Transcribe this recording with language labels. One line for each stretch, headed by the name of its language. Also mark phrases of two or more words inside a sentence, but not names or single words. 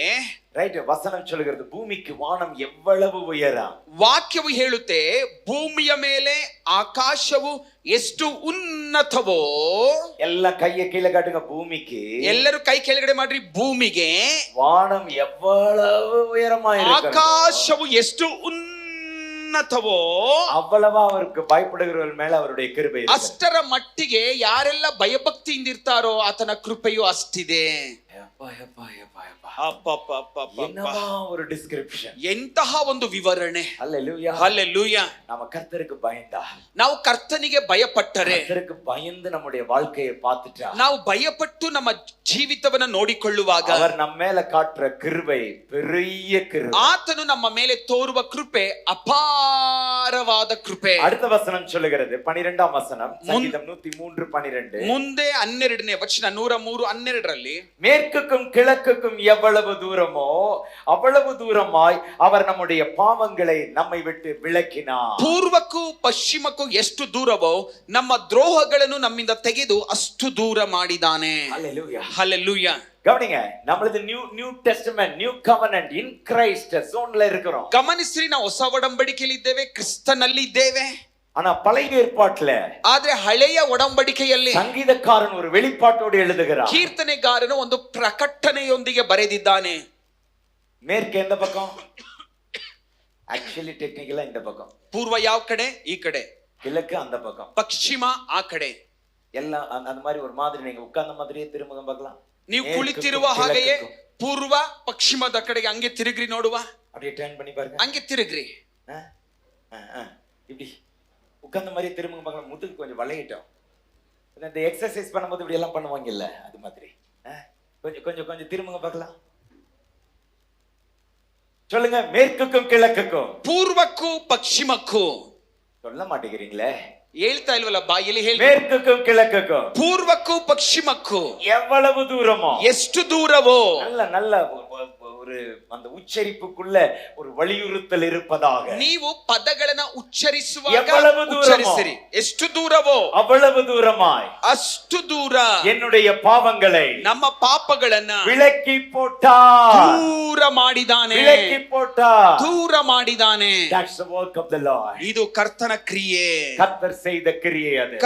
Tamil: ரைட், வசனம் சொல்லுகிறது பூமிக்கு வானம் எவ்வளவு உயரம்.
Kannada: ವಾಕ್ಯವು ಹೇಳುತ್ತೆ ಭೂಮಿಯ ಮೇಲೆ ಆಕಾಶವು ಎಷ್ಟು ಉನ್ನತವೋ.
Tamil: எல்ல கைய கீழே காட்டுங்க பூமிக்கு.
Kannada: ಎಲ್ಲರೂ ಕೈ ಕೆಳಗಡೆ ಮಾಡ್ರಿ. ಭೂಮಿಗೆ
Tamil: வானம் எவ்வளவு உயரமா இருக்கிறது.
Kannada: ಆಕಾಶವು ಎಷ್ಟು ಉನ್ನತವೋ
Tamil: அவ்வளவா அவருக்கு பயப்படுகிறவர்கள் மேல அவருடைய கிருபை ಇದೆ.
Kannada: ಅಷ್ಟರ ಮಟ್ಟಿಗೆ ಯಾರೆಲ್ಲ ಭಯಭಕ್ತಿಯಿಂದಿರ್ತಾರೋ ಆತನ ಕೃಪೆಯು ಅಷ್ಟಿದೆ.
Tamil: என்னவா ஒரு டிஸ்கிரிப்ஷன்,
Kannada: ಎಂತಹ ಒಂದು ವಿವರಣೆ.
Tamil: ஹல்லேலூயா.
Kannada: ಹಲ್ಲೆಲೂಯಾ.
Tamil: நாம கர்த்தருக்கு பயந்தா,
Kannada: ನಾವು ಕರ್ತನಿಗೆ ಭಯಪಟ್ಟರೆ,
Tamil: கர்த்தருக்கு பயந்து நம்முடைய வாழ்க்கையை பார்த்துட்டா,
Kannada: ನಾವು ಭಯಪಟ್ಟು ನಮ್ಮ ಜೀವಿತವನ್ನ ನೋಡಿಕೊಳ್ಳುವಾಗ
Tamil: அவர் நம்ம மேல காட்டுற கிருபை பெரிய கிருபை.
Kannada: ಆತನು ನಮ್ಮ ಮೇಲೆ ತೋರುವ ಕೃಪೆ ಅಪಾರವಾದ ಕೃಪೆ.
Tamil: அடுத்த வசனம் சொல்லுகிறது 12ஆம் வசனம், சங்கீதம் 103:12.
Kannada: ಮುಂದೆ 12ನೇ ವಚನ 103:12
Tamil: மேற்குக்கும் கிழக்குக்கும் எவ்வளவு தூரமோ அவ்வளவு தூரமாய் அவர் நம்முடைய பாவங்களை நம்மை விட்டு விலக்கினார்.
Kannada: ಪೂರ್ವಕ್ಕೂ ಪಶ್ಚಿಮಕ್ಕೂ ಎಷ್ಟು ದೂರವೋ ನಮ್ಮ ದ್ರೋಹಗಳನ್ನು ನಮ್ಮಿಂದ ತೆಗೆದು ಅಷ್ಟು ದೂರ ಮಾಡಿದ್ದಾನೆ.
Tamil: ஹல்லேலூயா.
Kannada: ಹಲ್ಲೆಲೂಯಾ.
Tamil: கவனிங்க, நம்மளது
English: New Testament, new covenant in Christ
Tamil: ஜோன்ல இருக்கிறோம்.
Kannada: ಗಮನಿಸ್ರಿ, ನಾವು ಹೊಸ ಒಡಂಬಡಿಕೆಯಲ್ಲಿ ಇದ್ದೇವೆ, ಕ್ರಿಸ್ತನಲ್ಲಿ ಇದ್ದೇವೆ.
Tamil: ஆனா பழைய ஏற்பாட்டுல
Kannada: ಆದ್ರೆ ಹಳೆಯ ಒಡಂಬಡಿಕೆಯಲ್ಲಿ
Tamil: சங்கீதக்காரன் ஒரு வெளிப்பாட்டோடு எழுதுகிறார்.
Kannada: ಕೀರ್ತನೆಗಾರನು ಒಂದು ಪ್ರಕಟಣೆಯೊಂದಿಗೆ ಬರೆದಿದ್ದಾನೆ.
Tamil: மேற்கு எந்த பக்கம்?
English: actually technically
Tamil: இந்த பக்கம்.
Kannada: ಪೂರ್ವ ಯಾವ ಕಡೆ? ಈ ಕಡೆ.
Tamil: கிழக்கு அந்த பக்கம்.
Kannada: ಪಶ್ಚಿಮ ಆ ಕಡೆ.
Tamil: எல்லாம் அந்த மாதிரி ஒரு மாதிரி நீங்க உட்கார்ந்த மாதிரியே திருமுகம் பார்க்கலாம்.
Kannada: ನೀವು ಕುಳಿತಿರುವ ಹಾಗೆಯೇ ಪೂರ್ವ ಪಶ್ಚಿಮದ ಕಡೆಗೆ ಹಂಗೆ ತಿರುಗ್ರಿ ನೋಡುವ.
Tamil: அப்படியே டர்ன் பண்ணி பாருங்க.
Kannada: ಹಂಗೆ ತಿರುಗ್ರಿ.
Tamil: இப்படி உட்கார்ந்த மாதிரி திருமுகம் பார்க்கலாம். முதுகு கொஞ்சம் வளையட்டும். இந்த எக்ஸசைஸ் பண்ணும்போது இப்படி எல்லாம் பண்ணுவாங்க இல்ல, அது மாதிரி. கொஞ்சம் கொஞ்சம் கொஞ்சம் திருமுகம் பார்க்கலாம். சொல்லுங்க, மேற்குக்கும் கிழக்குக்கும்.
Kannada: ಪೂರ್ವಕ್ಕೂ ಪಶ್ಚಿಮಕ್ಕೂ.
Tamil: சொல்ல மாட்டேங்கிறீங்களே.
Kannada: ಹೇಳ್ತಾ ಇಲ್ವಲ್ಲ ಬಾಯಲ್ಲಿ ಹೇಳಿ.
Tamil: மேற்குக்கும் கிழக்குக்கும்.
Kannada: ಪೂರ್ವಕ್ಕೂ ಪಶ್ಚಿಮಕ್ಕೂ
Tamil: எவ்வளவு தூரமோ,
Kannada: ಎಷ್ಟು ದೂರವೋ.
Tamil: நல்ல நல்ல ஒரு அந்த உச்சரிப்புக்குள்ள ஒரு வலியுறுத்தல் இருப்பதாக.
Kannada: ನೀವು ಪದಗಳನ್ನ ಉಚ್ಚರಿಸುವಾಗ
Tamil: எவ்வளவு தூரமோ,
Kannada: ಉಚ್ಚರಿಸಿರಿ. ಎಷ್ಟು ದೂರವೋ
Tamil: அவ்வளவு தூரமாய்
Kannada: ಅಷ್ಟು ದೂರ
Tamil: என்னுடைய பாவங்களை
Kannada: ನಮ್ಮ ಪಾಪಗಳನ್ನ
Tamil: விலக்கி போட்டார்.
Kannada: ದೂರ ಮಾಡಿದಾನೆ.
Tamil: விலக்கி போட்டார்.
Kannada: ದೂರ ಮಾಡಿದಾನೆ.
English: That's the work of the Lord.
Kannada: ಇದು ಕರ್ತನ ಕ್ರಿಯೆ.
Tamil: கர்த்தர் செய்த கிரியை அது.